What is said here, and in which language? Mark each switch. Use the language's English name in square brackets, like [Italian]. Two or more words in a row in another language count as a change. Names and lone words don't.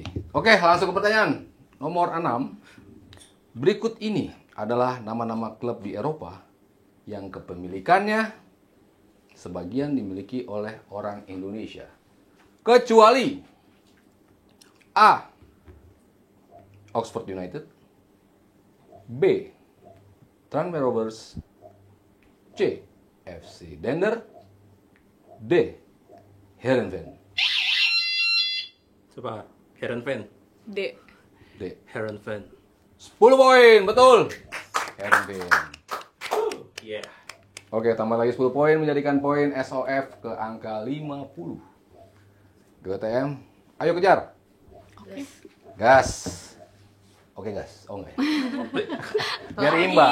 [Indonesian] Oke, langsung ke pertanyaan. Nomor 6. Berikut ini adalah nama-nama klub di Eropa yang kepemilikannya sebagian dimiliki oleh orang Indonesia. Kecuali A. Oxford United, B. Tranmere Rovers, C. FC Dender, D. Heerenveen. Coba, Heerenveen. D. D. Heerenveen. 10 poin, betul. Heerenveen. Iya. Oke, tambah lagi 10 poin menjadikan poin SOF ke angka 50. GTM, ayo kejar. Gas. Oke, gas. Oh enggak ya? Biar imbang.